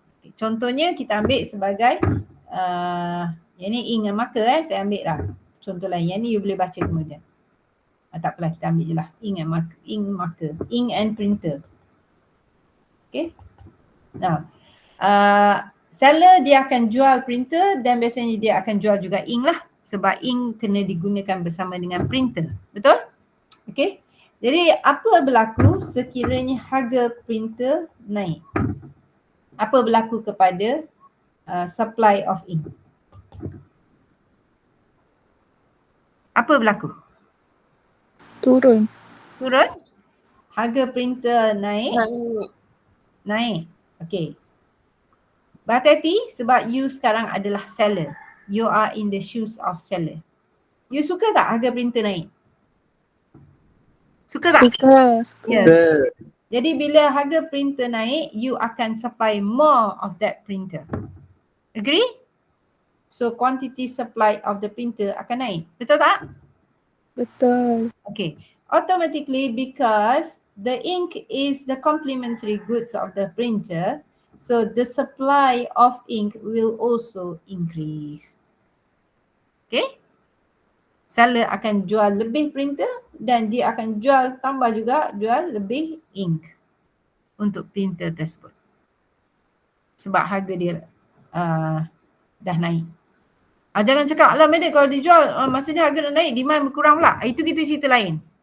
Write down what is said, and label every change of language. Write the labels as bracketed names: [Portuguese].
[Malay] Okay, contohnya kita ambil sebagai yang ni ink and marker saya ambil lah. Contoh lain, yang ni you boleh baca kemudian. Tak apalah, kita ambil je lah. [English] Ink marker, ink and printer. [Malay] Okay. Now, seller dia akan jual printer dan biasanya dia akan jual juga ink lah. Sebab ink kena digunakan bersama dengan printer. Betul? Okay. Jadi apa berlaku sekiranya harga printer naik? Apa berlaku kepada supply of ink? Apa berlaku? Turun. Turun? Harga printer naik? Naik. [English] Okay. [Malay] Berhati-hati sebab you sekarang adalah seller. [English] You are in the shoes of seller. [Malay] You suka tak harga printer naik? Suka tak? Suka. [English] Yes. Yes. [Malay] Jadi bila harga printer naik, you akan [English] supply more of that printer. Agree? So quantity supply of the printer [Malay] akan naik. Betul tak? Betul. [English] Okay. Automatically because the ink is the complementary goods of the printer, so the supply of ink will also increase. Okay? [Malay] Seller akan jual lebih printer dan dia akan jual lebih ink untuk printer tersebut. Sebab harga dia dah naik. Jangan cakap, alah Madam kalau dijual maksudnya harga dah naik, demand berkurang pula. Itu kita cerita lain.